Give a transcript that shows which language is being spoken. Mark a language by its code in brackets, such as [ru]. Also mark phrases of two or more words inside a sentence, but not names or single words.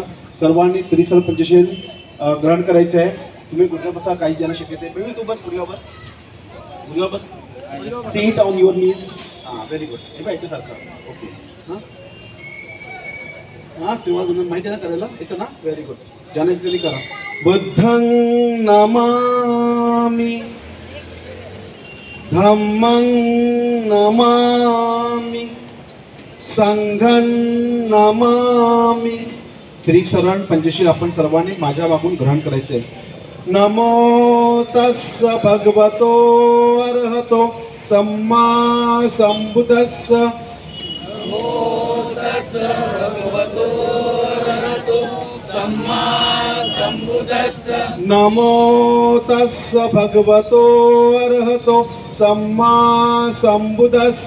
[mr] सर्वांनी त्रिसल पंचशील ग्रहण करायचं आहे. तुम्ही गुडघ्या बसा, काही जण शक्यता आहे. बेबी तू बस गुडघ्यावर बस. [en] sit on your knees. [mr] हां [en] very good. [mr] हे बघा याच्यासारखं. ओके. हां तेव्हा माहिती आहे ना करायला येतं ना. [en] very good. [mr] ज्याने करा. [pi] बुद्धं नमामि, धम्मं नमामि, संघं नमामि. [mr] त्रिशरण पंचशील आपण सर्वांनी माझ्या मागून ग्रहण करायचे. [pi] नमो तस्स भगवतो अरहतो सम्मा संबुद्धस्स. नमो तस्स भगवतो अरहतो सम्मा संबुद्धस्स. नमो तस्स भगवतो अरहतो सम्मा संबुद्धस्स.